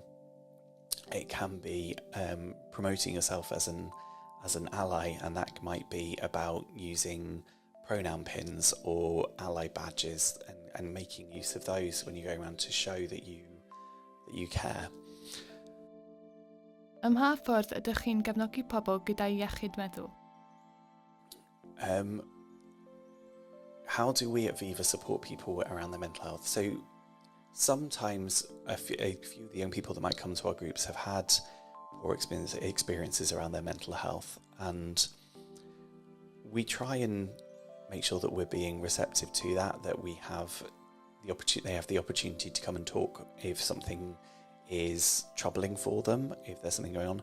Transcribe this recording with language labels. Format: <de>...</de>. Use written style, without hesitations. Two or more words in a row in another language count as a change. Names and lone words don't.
<en>It can be promoting yourself as an ally, and that might be about using pronoun pins or ally badges and making use of those when you go around to show that you care.</en> <cy>Ym mha ffordd ydych chi'n gefnogi pobl gyda iechyd meddwl?</cy> <en>How do we at Viva support people around their mental health? So sometimes a few of the young people that might come to our groups have had poor experiences around their mental health, and we try and make sure that we're being receptive to that we have they have the opportunity to come and talk if something is troubling for them, if there's something going on.</en>